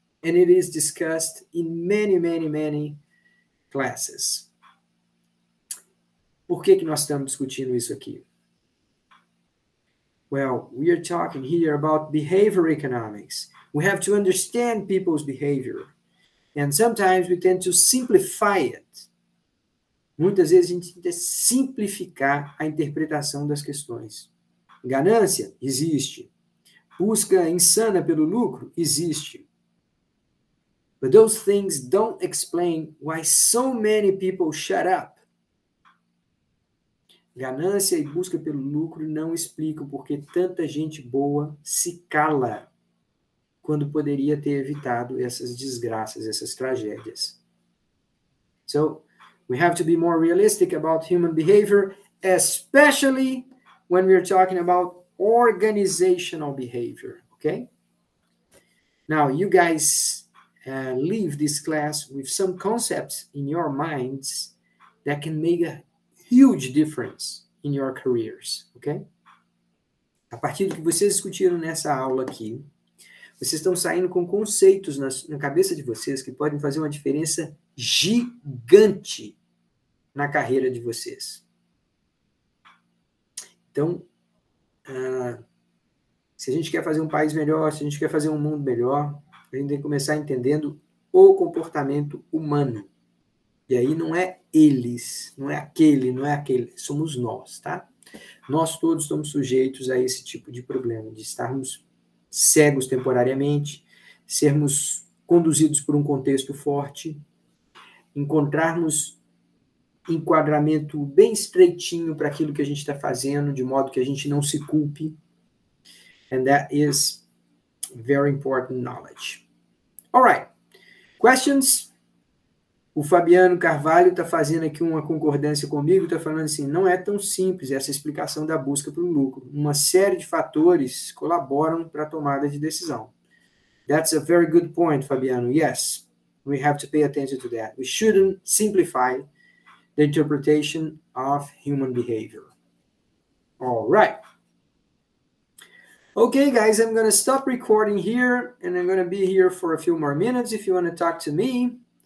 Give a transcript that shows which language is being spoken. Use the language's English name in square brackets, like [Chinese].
[English] And it is discussed in many classes. [Portuguese] Por que nós estamos discutindo isso aqui? [English] Well, we are talking here about behavior economics. We have to understand people's behavior. And sometimes we tend to simplify it. [Portuguese] Muitas vezes a gente tenta simplificar a interpretação das questões. Ganância? Existe. Busca insana pelo lucro? Existe. [English] But those things don't explain why so many people shut up. [Portuguese] Ganância e busca pelo lucro não explicam porque tanta gente boa se cala quando poderia ter evitado essas desgraças, essas tragédias. [English] So, we have to be more realistic about human behavior, especially when we're talking about organizational behavior, okay? Now, you guys leave this class with some concepts in your minds that can make a huge difference in your careers, okay? [Portuguese] A partir do que vocês discutiram nessa aula aqui, vocês estão saindo com conceitos na cabeça de vocês que podem fazer uma diferença gigante na carreira de vocês. Então, se a gente quer fazer um país melhor, se a gente quer fazer um mundo melhor, a gente tem que começar entendendo o comportamento humano. E aí não é eles, não é aquele, somos nós, tá? Nós todos estamos sujeitos a esse tipo de problema, de estarmos cegos temporariamente, sermos conduzidos por um contexto forte, encontrarmos enquadramento bem estreitinho para aquilo que a gente está fazendo, de modo que a gente não se culpe. [English] And that is very important knowledge. All right. Questions? [Portuguese] O Fabiano Carvalho está fazendo aqui uma concordância comigo, está falando assim, não é tão simples essa explicação da busca pelo lucro. Uma série de fatores colaboram para a tomada de decisão. [English] That's a very good point, Fabiano. Yes, we have to pay attention to that. We shouldn't simplify the interpretation of human behavior. All right. Okay, guys, I'm going to stop recording here, and I'm going to be here for a few more minutes if you want to talk to me.